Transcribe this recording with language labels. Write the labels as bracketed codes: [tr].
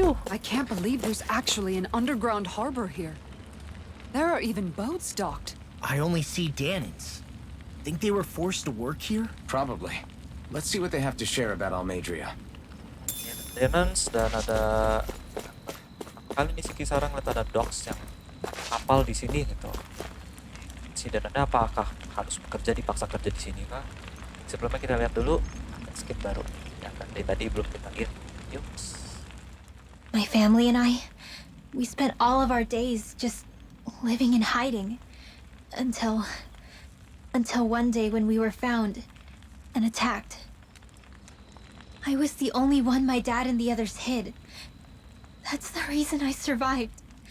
[en] I can't believe there's actually an underground harbor here. There are even boats docked. I only see Dahnans. Think they were forced to work here? Probably. Let's see what they have to share about Almedria. [id] Maintenance dan ada kali ini si Kisara ngeliat ada docks yang kapal di sini gitu. Si Dananya apakah harus bekerja, dipaksa kerja di sini kah? Sebelumnya kita lihat dulu, skip baru. Ya kan dari tadi belum kita lihat. Yuk. [en] My family and I, we spent all of our days just living in hiding until one day when we were found and attacked. I was the only one my dad and the others hid. That's the reason I survived.